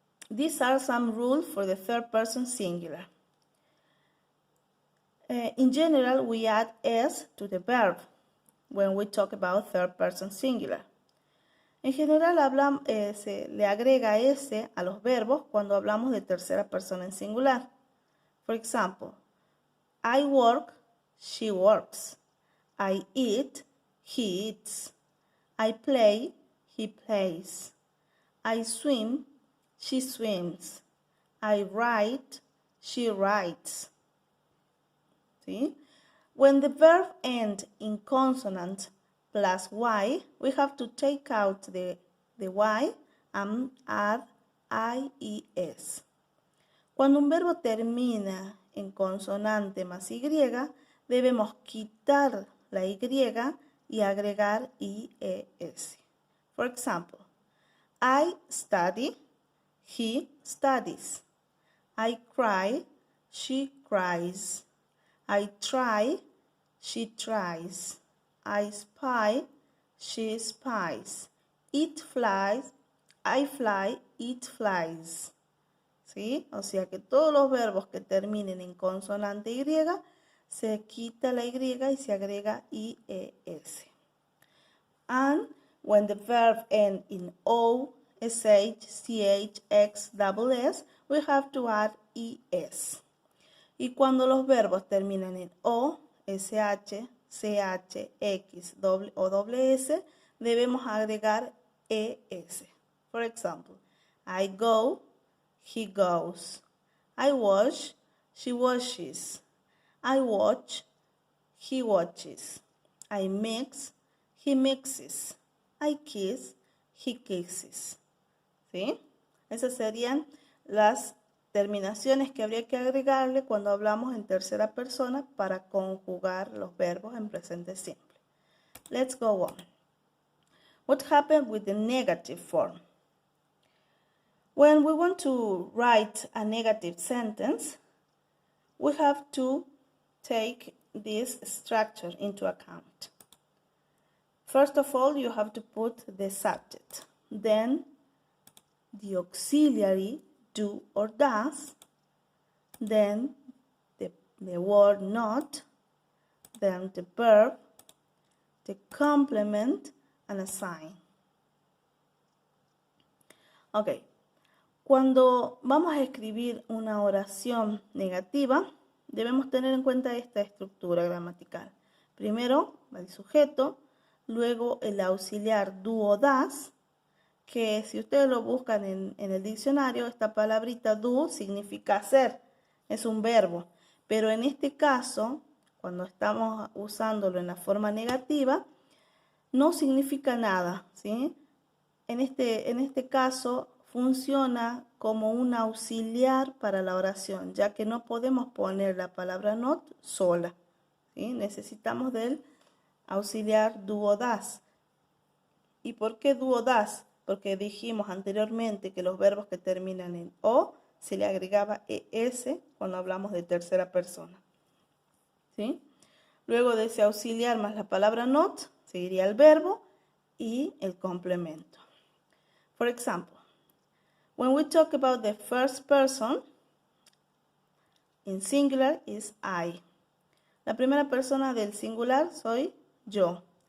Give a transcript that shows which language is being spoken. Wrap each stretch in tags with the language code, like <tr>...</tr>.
<en>These are some rules for the third person singular. In general, we add S to the verb when we talk about third person singular.</en> <es>En general, se le agrega S a los verbos cuando hablamos de tercera persona en singular.</es> <en>For example, I work, she works. I eat, he eats. I play, he plays. I swim, she swims. I write, she writes. ¿Sí? When the verb ends in consonant plus Y, we have to take out the Y and add IES.</en> <es>Cuando un verbo termina en consonante más Y, debemos quitar la Y y agregar IES.</es> <en>For example, I study, he studies. I cry, she cries. I try, she tries. I spy, she spies. It flies, I fly, it flies. ¿Sí?</en> <es>O sea que todos los verbos que terminen en consonante Y, se quita la Y y se agrega IES.</es> <en>And when the verb ends in O, SH, CH, X, double S, we have to add ES.</en> <es>Y cuando los verbos terminan en O, SH, CH, X o doble S, debemos agregar ES.</es> <en>For example, I go, he goes. I wash, she washes. I watch, he watches. I mix, he mixes. I kiss, he kisses. ¿Sí?</en> <es>Esas serían las terminaciones que habría que agregarle cuando hablamos en tercera persona para conjugar los verbos en presente simple.</es> <en>Let's go on. What happened with the negative form? When we want to write a negative sentence, we have to take this structure into account. First of all, you have to put the subject, then the auxiliary do or does, then the word not, then the verb, the complement, and a sign.</en> <es>Ok, cuando vamos a escribir una oración negativa, debemos tener en cuenta esta estructura gramatical. Primero va el sujeto, luego el auxiliar do o das, que si ustedes lo buscan en el diccionario, esta palabrita do significa hacer, es un verbo. Pero en este caso, cuando estamos usándolo en la forma negativa, no significa nada, ¿sí? En este caso funciona como un auxiliar para la oración, ya que no podemos poner la palabra not sola, ¿sí? Necesitamos del auxiliar do o das. ¿Y por qué do o das? porque dijimos anteriormente que los verbos que terminan en O se le agregaba ES cuando hablamos de tercera persona. ¿Sí? Luego de ese auxiliar más la palabra not, seguiría el verbo y el complemento.</es> <en>For example, when we talk about the first person, in singular is I.</en> <es>La primera persona del singular soy yo.</es>